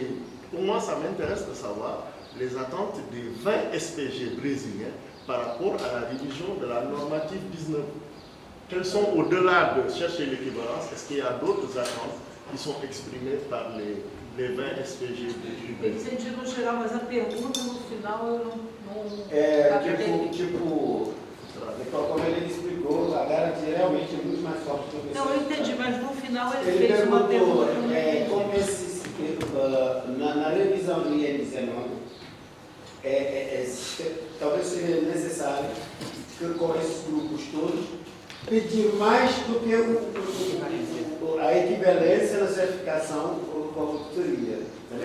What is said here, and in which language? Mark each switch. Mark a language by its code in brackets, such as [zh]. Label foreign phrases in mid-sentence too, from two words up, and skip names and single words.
[fr] Pour moi, ça m'intéresse de savoir les attentes des 20 SPG brésiliens par rapport à la révision de la normative 19. Quelles sont, au-delà de chercher l'équivalence, est-ce qu'il y a d'autres attentes qui sont exprimées par les 20 SPG du Brésil? [pt] Entendi no geral, mas a pergunta no final eu não como ele explicou, a garantia realmente é muito mais forte do que Não, eu entendi, mas no final ele fez perguntou, uma pergunta. como na revisão do IN19, talvez seja necessário que com esses grupos todos pedir mais do que a equivalência na certificação como seria, entendeu?